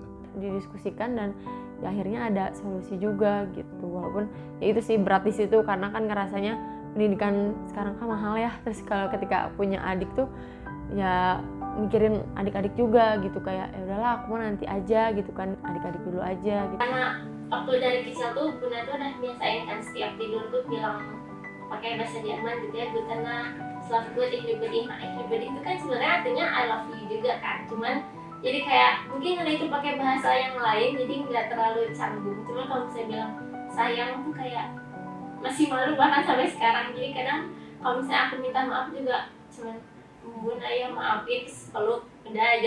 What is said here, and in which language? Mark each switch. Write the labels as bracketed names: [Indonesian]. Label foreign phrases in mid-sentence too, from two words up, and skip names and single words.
[Indonesian] Didiskusikan dan ya akhirnya ada solusi juga gitu, walaupun ya itu sih berat di situ karena kan ngerasanya pendidikan sekarang kan mahal ya, terus kalau ketika punya adik tuh ya mikirin adik-adik juga gitu, kayak ya udahlah aku mau nanti aja gitu kan, adik-adik dulu aja gitu. karena waktu dari kecil tuh Bunda tuh udah biasain kan setiap tidur tuh bilang pakai bahasa Jerman gitu ya, [German] Guten Nacht, Schlaf gut, ich liebe dich. [Indonesian] Nah, [German] ich liebe dich [Indonesian] itu kan sebenarnya artinya [English] I love you [Indonesian] juga kan, cuman jadi kayak mungkin karena itu pakai bahasa yang lain jadi nggak terlalu canggung. Cuman kalau misalnya bilang sayang tuh kayak masih malu bahkan sampai sekarang. Jadi kadang kalau misalnya aku minta maaf juga cuman Bun ayah maafin, terus peluk udah aja.